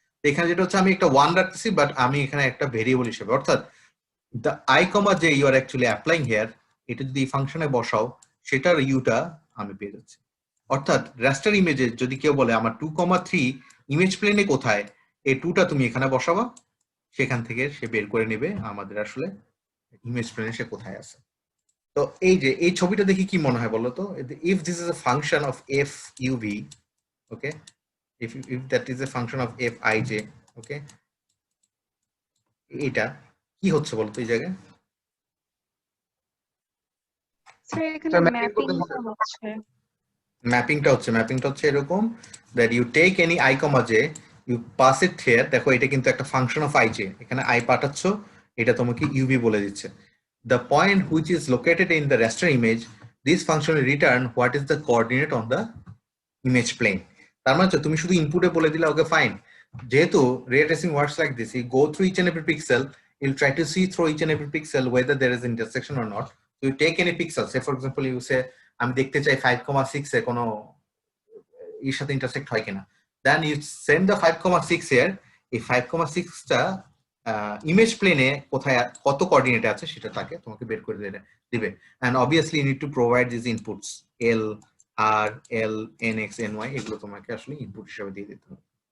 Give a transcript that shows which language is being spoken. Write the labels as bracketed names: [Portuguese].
[Bangla] এখানে যেটা হচ্ছে আমি একটা 1 রাখতেছি, বাট আমি এখানে একটা ভেরিয়েবল হিসেবে, অর্থাৎ [English] the I comma j you are actually applying here, [Bangla] এটা যদি এই ফাংশনে বসাও সেটার ইউটা আমি পেয়ে যাচ্ছি। অর্থাৎ রাস্টার ইমেজে যদি কেউ বলে আমার 2,3 ইমেজ প্লেনে কোথায়, এই 2টা তুমি এখানে বসাবা, সেখান থেকে সে বের করে নেবে আমাদের আসলে ইমেজ প্লেনে সে কোথায় আছে। তো এই যে এই ছবিটা দেখি কি মনে হয় বলো তো, [English] if this is a function of f uv, [Bangla] okay, [English] if that is a function of f ij, [Bangla] okay, এটা কি হচ্ছে বলতো এই জায়গায়? স্যার এখানে স্যার ম্যাপিং করতে ম্যাপিংটা হচ্ছে ম্যাপিংটা হচ্ছে এরকম [English] that you take any i comma j, you pass it here, [Bangla] দেখো এটা কিন্তু একটা ফাংশন অফ ij, এখানে i পাঠাচ্ছ, এটা তোমাকে uv বলে দিচ্ছে। [English] The point which is located in the raster image, this function will return what is the coordinate on the image plane. [Bangla] তার মানে তুমি শুধু ইনপুটে বলে দিলে ওকে ফাইন, যেহেতু [English] ray tracing works like this, you go through each and every pixel, you'll try to see through each and every pixel whether there is intersection or not. So you take any pixel, say for example you say [Bangla] আমি দেখতে চাই 5,6 এ কোনো এর সাথে intersect হয় কিনা, [English] then you send the 5,6 here, [Bangla] এই 5,6টা image প্লেনে কোথায় কত কোঅর্ডিনেটে আছে সেটা তাকে তোমাকে বের করে দিবে। [English] and obviously you need to provide these inputs l r l nx ny, [Bangla] এগুলো তোমাকে আসলে ইনপুট হিসেবে দিয়ে দিতে হবে।